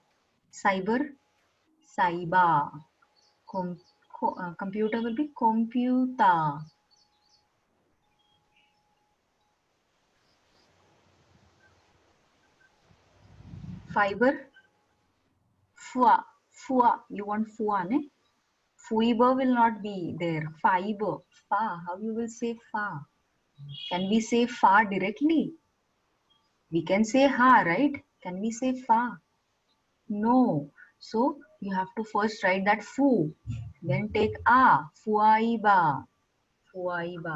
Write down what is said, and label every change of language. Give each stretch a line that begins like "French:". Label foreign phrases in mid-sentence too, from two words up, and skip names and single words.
English: Cyber, saiba. Computer will be computa. Fiber,
Japanese: fua, fua.
English: You want fua, ne? Fuiber will not be there. Fiber, fa. How you will say fa? Can we say fa directly? We can say ha, right? Can we say fa? No. So you have to first write that fu. Then take a.
Japanese: Fuaiba. Fuaiba.